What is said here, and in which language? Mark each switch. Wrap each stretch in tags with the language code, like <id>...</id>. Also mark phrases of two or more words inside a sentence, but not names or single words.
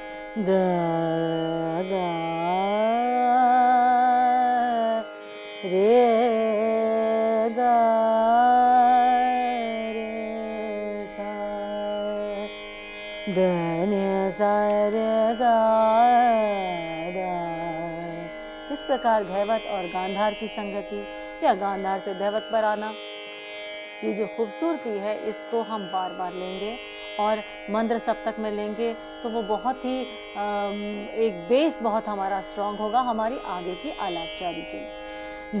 <hi>द गा रे गा रे सा द नि सा रे गा दा। किस प्रकार धैवत और गांधार की संगति या गांधार से धैवत पर आना, ये जो खूबसूरती है इसको हम बार बार लेंगे और मंद्र सप्तक में लेंगे तो वो बहुत ही एक बेस बहुत हमारा स्ट्रांग होगा हमारी आगे की आलापचारी के लिए।</hi>